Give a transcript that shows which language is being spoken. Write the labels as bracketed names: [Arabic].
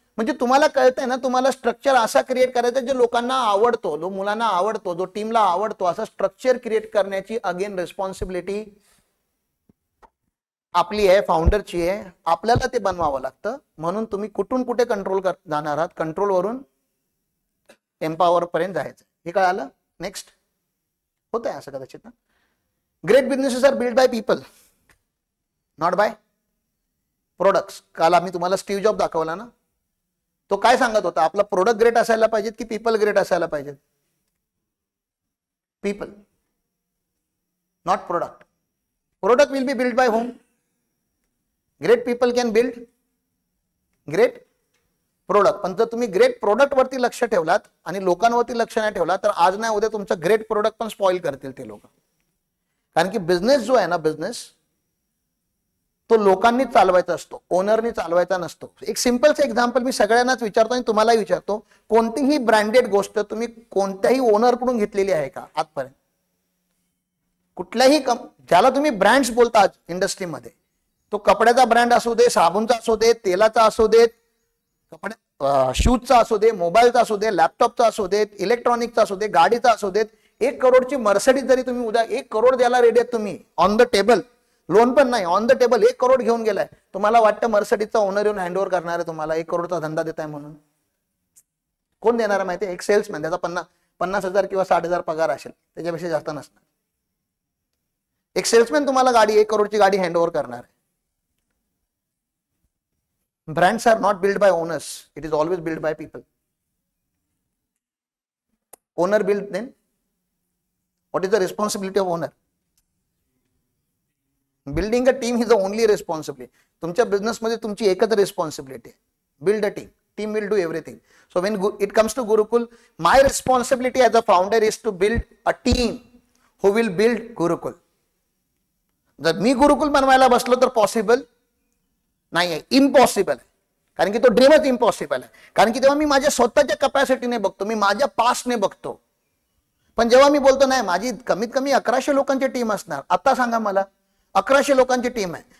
[Marathi] म्हणजे तुम्हाला कळतंय ना, तुम्हाला स्ट्रक्चर असा क्रिएट करायचा जो लोकांना आवडतो, जो मुलांना आवडतो, जो टीमला आवडतो, असं स्ट्रक्चर क्रिएट करण्याची अगेन रिस्पॉन्सिबिलिटी आपली आहे, फाउंडरची आहे. आपल्याला ते बनवावं लागतं. म्हणून तुम्ही कुठून कुठे कंट्रोल जाणार आहात, कंट्रोल वरून एम्पॉवर पर्यंत जायचं. हे कळालं? नेक्स्ट. होत आहे असं कदाचित ना. [English] Great businesses are build by people, not by products. [Marathi] काल आम्ही तुम्हाला स्टीव्ह जॉब दाखवला ना, तो काय सांगत होता, आपला प्रोडक्ट ग्रेट असायला पाहिजेत की पीपल ग्रेट असायला पाहिजेत? [English] People, not product. Product will be build by home. Great people can build great product. [Marathi] पण जर तुम्ही ग्रेट प्रोडक्ट वरती लक्ष ठेवलात आणि लोकांवरती लक्ष नाही ठेवला तर आज नाही उद्या तुमचं ग्रेट प्रोडक्ट पण स्पॉइल करतील ते लोक. कारण की बिझनेस जो आहे ना, बिझनेस तो लोकांनी चालवायचा असतो, ओनरनी चालवायचा नसतो. एक सिंपलचं एक्झाम्पल मी सगळ्यांनाच विचारतो आणि तुम्हालाही विचारतो, कोणतीही ब्रँडेड गोष्ट तुम्ही कोणत्याही ओनरकडून घेतलेली आहे का आजपर्यंत? कुठल्याही ज्याला तुम्ही ब्रँड्स बोलता आज इंडस्ट्रीमध्ये, तो कपड्याचा ब्रँड असू दे, साबूनचा असू दे, तेलाचा असू देत, शूजचा असू दे, मोबाईलचा असू दे, लॅपटॉपचा असू देत, इलेक्ट्रॉनिकचा असू दे, गाडीचा असू देत, 1 करोडची मर्सिडीज जरी तुम्ही उद्या 1 करोड द्यायला रेडी आहेत तुम्ही, ऑन द टेबल, लोन पण नाही, ऑन द टेबल 1 करोड घेऊन गेलाय, तुम्हाला वाटतं मर्सिडीजचा ओनर येऊन हँडओव्हर करणार आहे तुम्हाला 1 करोडचा धंदा देताय म्हणून? कोण देणार माहिती आहे? एक सेल्समॅन, त्याचा 50,000 किंवा 60,000 पगार असेल, त्याच्यापेक्षा जास्त नसणार. एक सेल्समॅन तुम्हाला गाडी 1 करोडची गाडी हँडओव्हर करणार आहे. [English] Brands are not built by owners. It is always built by people. Owner build them. What is the responsibility of owner? Building a team is the only responsibility. [Marathi] तुमच्या बिझनेस मध्ये तुमची एकच responsibility आहे. [English] Build a team. Team will do everything. So when it comes to Gurukul, my responsibility as a founder is to build a team who will build Gurukul. [Marathi] जर मी गुरुकुल बनवायला बसलो तर possible नाही आहे, इम्पॉसिबल आहे. कारण की तो ड्रीमच इम्पॉसिबल आहे. कारण की तेव्हा मी माझ्या स्वतःच्या कॅपॅसिटीने बघतो, मी माझ्या पास्टने बघतो. पण जेव्हा मी बोलतो नाही माझी कमीत कमी 1100 लोकांची टीम असणार, आता सांगा मला 1100 लोकांची टीम आहे.